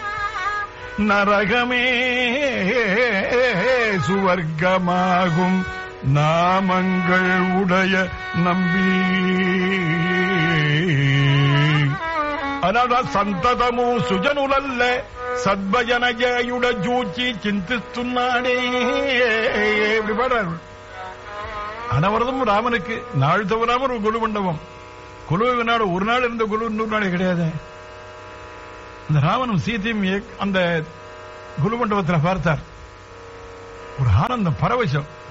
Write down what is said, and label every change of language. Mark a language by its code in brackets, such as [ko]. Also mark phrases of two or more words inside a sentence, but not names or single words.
[ta] நரகமே சுவர்க்கமாகும் நாமங்கள் உடைய நம்பி [te] అనడ సంతతము సుజనులల్ల సద్భజనజయుడ జూచి చింతిస్తున్నాడే. [ta] இப்படி பாடுறாரு. அனவரதும் ராமனுக்கு நாள் தவறாம ஒரு குழு மண்டபம். குழுவை நாடு ஒரு நாள் இருந்த குழு இன்னொரு நாளே கிடையாது. அந்த ராமனும் சீதையும் அந்த குழு மண்டபத்தில் பார்த்தார். ஒரு ஆனந்தம், பரவசம்.